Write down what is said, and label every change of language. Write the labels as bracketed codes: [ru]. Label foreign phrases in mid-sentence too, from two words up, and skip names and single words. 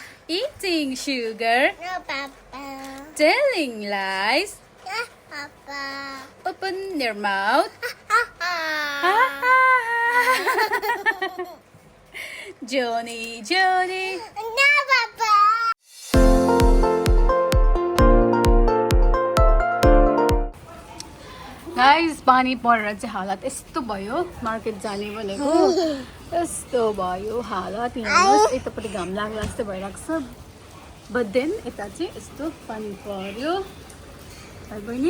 [en] Eating sugar. No, Papa. Telling lies. Yeah, Papa. Open your mouth. Johnny, Johnny. No, Papa. [ne] गाइस पानी परेर चाहिँ हालत यस्तो भयो मार्केट जाने भनेको यस्तो भयो हालत हेर्नुहोस् यतापट्टि घाम लाग्ला जस्तो भइरहेको छ [en] but then [ne] यता चाहिँ यस्तो पानी पर्यो भाइ बहिनी